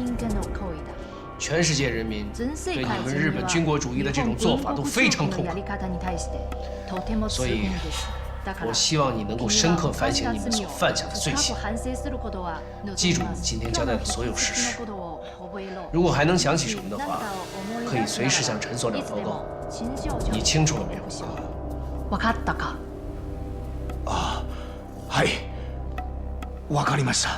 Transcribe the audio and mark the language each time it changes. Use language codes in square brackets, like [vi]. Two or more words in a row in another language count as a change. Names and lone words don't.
[zh] 全世界人民对你们日本军国主义的这种做法都非常痛苦，所以我希望你能够深刻反省你们所犯下的罪行，记住你今天交代的所有事实。如果还能想起什么的话，可以随时向陈所长报告。你清楚了没有？ [ja] 分かったか？啊，はい、わかりました。